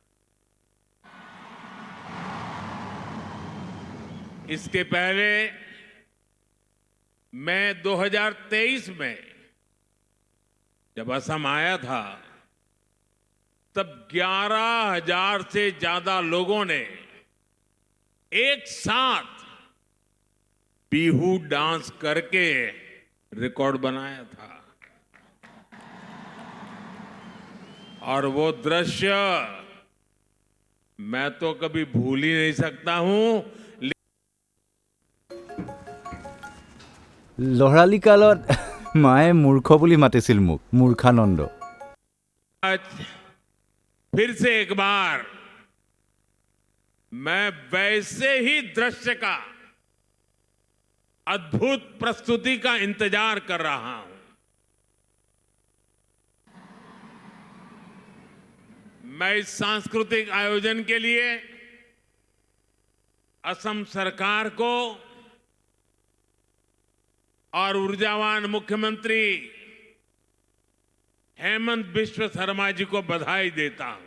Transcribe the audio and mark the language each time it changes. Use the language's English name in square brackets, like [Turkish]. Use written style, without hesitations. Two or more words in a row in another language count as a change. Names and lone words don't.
[Hindi] इसके पहले मैं 2023 में जब असम आया था, तब 11,000 से ज्यादा लोगों ने एक साथ बिहू डांस करके रिकॉर्ड बनाया था। और वो दृश्य मैं तो कभी भूल ही नहीं सकता हूं। [Assamese] লৰালি কালত মায়ে মূৰ্খ বুলি মাতিছিল মোক, মূৰ্খানন্দ। [Hindi] आज फिर से एक बार मैं वैसे ही दृश्य का, अद्भुत प्रस्तुति का इंतजार कर रहा हूं। मैं इस सांस्कृतिक आयोजन के लिए असम सरकार को और ऊर्जावान मुख्यमंत्री हेमंत बिश्व शर्मा जी को बधाई देता हूं।